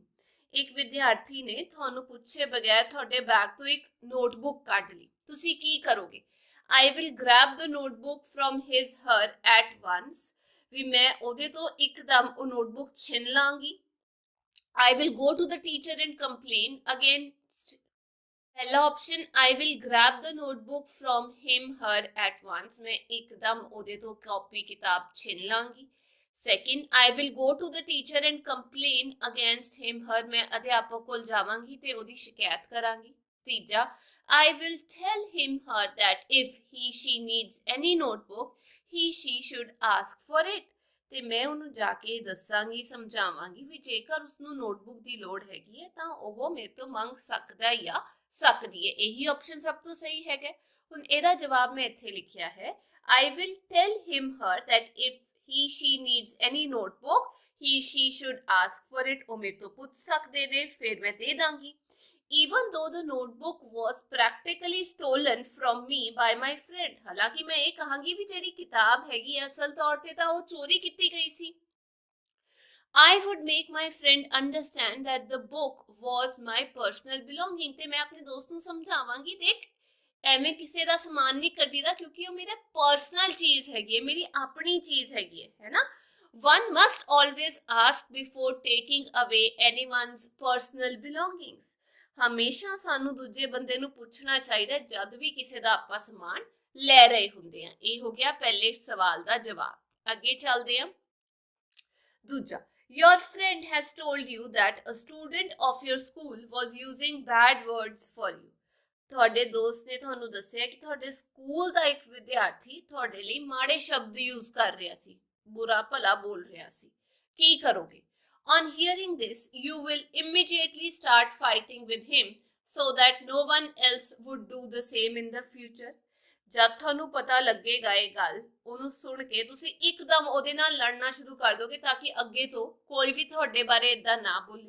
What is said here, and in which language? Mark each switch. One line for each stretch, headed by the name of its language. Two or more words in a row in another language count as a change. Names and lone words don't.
Punjabi: ਇੱਕ ਵਿਦਿਆਰਥੀ ਨੇ ਤੁਹਾਨੂੰ ਪੁੱਛੇ ਬਗੈਰ ਤੁਹਾਡੇ ਬੈਗ ਤੋਂ ਇੱਕ ਨੋਟਬੁੱਕ ਕੱਢ ਲਈ, ਤੁਸੀਂ ਕੀ ਕਰੋਗੇ?
English: I will grab the notebook from his her at once।
Punjabi: ਵੀ ਮੈਂ ਉਹਦੇ ਤੋਂ ਇੱਕਦਮ ਉਹ ਨੋਟਬੁੱਕ ਛਿਨ ਲਾਂਗੀ।
English: I will go to the teacher and complain against।
Punjabi: ਪਹਿਲਾ ਆਪਸ਼ਨ,
English: I will grab the notebook from him her at once।
Punjabi: ਮੈਂ ਇੱਕਦਮ ਓਦੇ ਤੋਂ ਕਾਪੀ ਕਿਤਾਬ ਛੀਨ ਲਾਂਗੀ। सेकंड,
English: I will go to the teacher and complain against him her।
Punjabi: ਮੈਂ ਅਧਿਆਪਕ ਕੋਲ ਜਾਵਾਂਗੀ ਤੇ ਓਦੀ ਸ਼ਿਕਾਇਤ ਕਰਾਂਗੀ। तीजा,
English: I will tell him her that if he she needs any notebook, he she should ask for it।
Punjabi: ਤੇ ਮੈਂ ਉਹਨੂੰ ਜਾ ਕੇ ਦੱਸਾਂਗੀ, ਸਮਝਾਵਾਂਗੀ ਵੀ ਜੇਕਰ ਉਸਨੂੰ ਨੋਟਬੁੱਕ ਦੀ ਲੋੜ ਹੈਗੀ ਹੈ ਤਾਂ ਉਹ ਮੇਰੇ ਤੋਂ ਮੰਗ ਸਕਦਾ ਜਾਂ ਸਕਦੀ ਹੈ। ਇਹੀ ਆਪਸ਼ਨ ਸਭ ਤੋਂ ਸਹੀ ਹੈਗਾ। ਹੁਣ ਇਹਦਾ ਜਵਾਬ ਮੈਂ ਇੱਥੇ ਲਿਖਿਆ ਹੈ,
English: I will tell him her that if he she needs any notebook, he she should ask for it।
Punjabi: ਉਹ ਮੇਰੇ ਤੋਂ ਪੁੱਛ ਸਕਦੇ ਨੇ, ਫਿਰ ਮੈਂ ਦੇ ਦਾਂਗੀ।
English: Even though the notebook was practically stolen from me by my friend।
Punjabi: ਹਾਲਾਂਕਿ ਮੈਂ ਇਹ ਕਹਾਂਗੀ ਵੀ ਜਿਹੜੀ ਕਿਤਾਬ ਹੈਗੀ ਅਸਲ ਤੌਰ ਤੇ ਤਾਂ ਉਹ ਚੋਰੀ ਕੀਤੀ ਗਈ ਸੀ।
English: I would make my friend understand that the book was my personal belonging।
Punjabi: ਤੇ ਮੈਂ ਆਪਣੇ ਦੋਸਤ ਨੂੰ ਸਮਝਾਵਾਂਗੀ, ਦੇਖ ਐਵੇਂ ਕਿਸੇ ਦਾ ਸਮਾਨ ਨਹੀਂ ਕੱਢੀਦਾ ਕਿਉਂਕਿ ਉਹ ਮੇਰਾ ਪਰਸਨਲ ਚੀਜ਼ ਹੈਗੀ ਹੈ, ਮੇਰੀ ਆਪਣੀ ਚੀਜ਼ ਹੈਗੀ ਹੈ ਨਾ।
English: One must always ask before taking away anyone's personal belongings।
Punjabi: ਹਮੇਸ਼ਾ ਸਾਨੂੰ ਦੂਜੇ ਬੰਦੇ ਨੂੰ ਪੁੱਛਣਾ ਚਾਹੀਦਾ ਜਦ ਵੀ ਕਿਸੇ ਦਾ ਆਪਾਂ ਸਮਾਨ ਲੈ ਰਹੇ ਹੁੰਦੇ ਆ। ਇਹ ਹੋ ਗਿਆ ਪਹਿਲੇ ਸਵਾਲ ਦਾ ਜਵਾਬ। ਅੱਗੇ ਚੱਲਦੇ ਆ। ਦੂਜਾ,
English: your friend has told you that a student of your school was using bad words for you।
Punjabi: ਤੁਹਾਡੇ ਦੋਸਤ ਨੇ ਤੁਹਾਨੂੰ ਦੱਸਿਆ ਕਿ ਤੁਹਾਡੇ ਸਕੂਲ ਦਾ ਇੱਕ ਵਿਦਿਆਰਥੀ ਤੁਹਾਡੇ ਲਈ ਮਾੜੇ ਸ਼ਬਦ ਯੂਜ਼ ਕਰ ਰਿਹਾ ਸੀ, ਬੁਰਾ ਭਲਾ ਬੋਲ ਰਿਹਾ ਸੀ। ਕੀ ਕਰੋਗੇ?
English: On hearing this, you will immediately start fighting with him so that no one else would do the same in the future।
Punjabi: ਜਦ ਤੁਹਾਨੂੰ ਪਤਾ ਲੱਗੇਗਾ ਇਹ ਗੱਲ, ਉਹਨੂੰ ਸੁਣ ਕੇ ਤੁਸੀਂ ਇੱਕਦਮ ਉਹਦੇ ਨਾਲ ਲੜਨਾ ਸ਼ੁਰੂ ਕਰ ਦੋਗੇ ਤਾਂ ਕਿ ਅੱਗੇ ਤੋਂ ਕੋਈ ਵੀ ਤੁਹਾਡੇ ਬਾਰੇ ਇਦਾਂ ਨਾ ਬੋਲੇ।